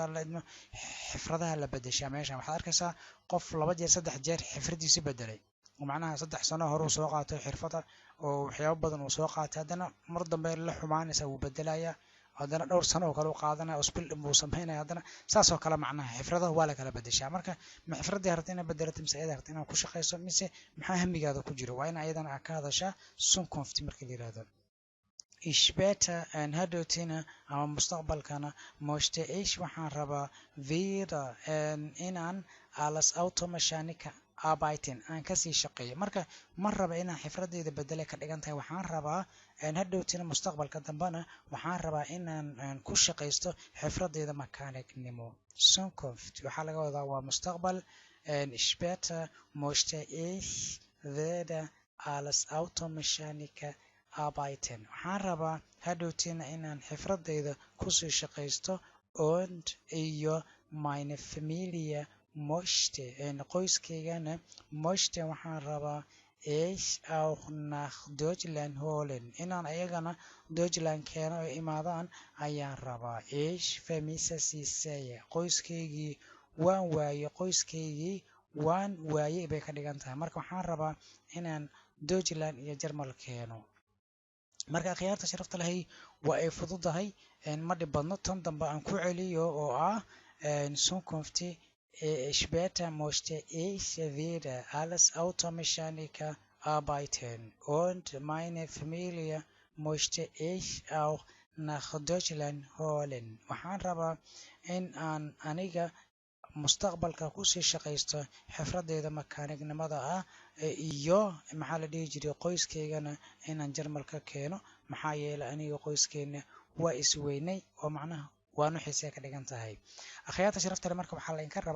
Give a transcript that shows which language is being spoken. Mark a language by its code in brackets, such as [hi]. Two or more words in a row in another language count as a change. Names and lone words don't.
[so] alla idmo xifradaha la bedeshaa meeshan waxaad arkaysaa qof 2 jeer 3 jeer xifradiisi bedelay macnaha 3 sano hore uu soo qaatay xirfada oo waxyaabo badan uu soo qaatay haddana mar dambe la xumaanaysa uu bedelayaa haddana dhowr sano oo kale u qaadanaya usbil uu sameynaya haddana saas oo kale macnaha xifradaha waa la kala bedeshaa marka ma xifradii harta inaad bedelato mise ayada harta inaad ku shaqayso mise maxaa hamigaada ku jiro waa in ayadana aad ka hadashaa Zukunft marka la yiraahdo später hadhowtina ama mustaqbalkana [de] möchte ich [so] waxaan rabaa wieder inaan [de] alles Automechaniker arbeiten [so] aan kasii shaqeeyo marka ma raba inaan xifradeyda bedele ka dhigan tahay waxaan rabaa hadhowtina mustaqbalka dambana waxaan rabaa inaan ku shaqaysto xifradeyda makaanignimo Zukunft waxaa laga wadaa waa mustaqbal [de] später möchte ich wieder als Automechaniker arbeiten [so] waxaan rabaa hadhowtina inaan xifradeyda kusii shaqaysto und iyo [de] meine Familie möchte [so] qoyskaygana möchte waxaan rabaa [de] ich auch nach Deutschland holen [so] inaan ayagana Deutschland keeno oo imaadaan ayaan rabaa [de] ich vermisse sie sehr [so] qoyskaygii waan waayey bay ka dhigan tahay marka waxaan rabaa inaan Deutschland iyo Jarmal keeno marka khiyaarta sharafta lahay waa ay fududahay ma dhib badno tan dambe aan ku celiyo oo ah [de] Zukunft später möchte ich wieder als Automechaniker arbeiten und meine Familie möchte ich auch nach Deutschland holen [so] waxaan rabaa in aan aniga mustaqbalka ku sii shaqaysto xirfadeeda makaanignimada ah iyo maxaa la dhihi jiray qoyskaygana inaan Jarmalka keeno maxaa yeelay aniga qoyskeena waa isweynay oo macnaha waanu xiisay ka dhigan tahay akhyaarta sharafta leh marka waxaa la inka rabaa